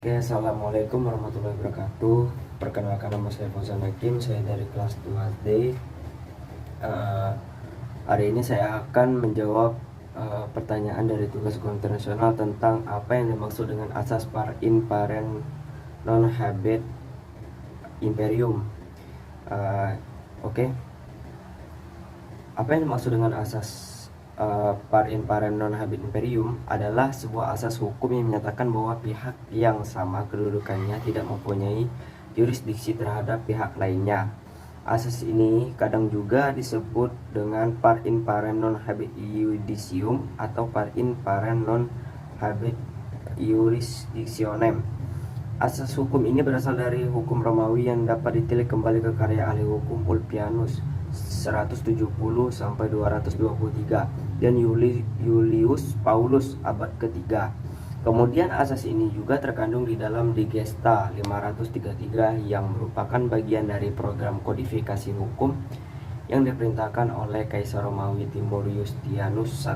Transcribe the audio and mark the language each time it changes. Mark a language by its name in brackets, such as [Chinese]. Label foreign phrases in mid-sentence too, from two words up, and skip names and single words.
[Indonesian] Oke, [Arabic] السلام عليكم ورحمة الله وبركاته. [Indonesian] Perkenalkan, nama saya Fauzan Hakim, saya dari kelas 2D. Hari ini saya akan menjawab pertanyaan dari tugas internasional tentang apa yang dimaksud dengan asas [Latin] par imparent non habet imperium. [Indonesian] Oke. Apa yang dimaksud dengan asas [Latin] par imparent non habet imperium [Indonesian] adalah sebuah asas hukum yang menyatakan bahwa pihak yang sama kedudukannya tidak mempunyai jurisdiksi terhadap pihak lainnya. Asas ini kadang juga disebut dengan [Latin] par imparent non habet iudicium [Indonesian] atau [Latin] par imparent non habet jurisdictionem. [Indonesian] Asas hukum ini berasal dari hukum Romawi yang dapat ditilik kembali ke karya ahli hukum Ulpianus 170 sampai 223 dan Julius Paulus abad ketiga. Kemudian asas ini juga terkandung di dalam Digesta 533 yang merupakan bagian dari program kodifikasi hukum yang diperintahkan oleh Kaisar Romawi Tiberius Tianus I.